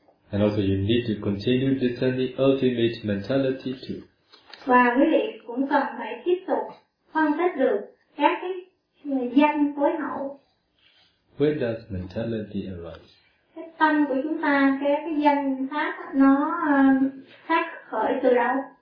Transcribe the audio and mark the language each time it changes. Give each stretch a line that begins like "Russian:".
English: And also you need to continue discerning ultimate mentality too.
Vietnamese: Và quý vị cũng cần phải tiếp tục phân tích được các cái danh phối hậu.
English: Where does mentality arise?
Vietnamese: Cái tâm của chúng ta, cái danh pháp nó phát khởi từ đâu?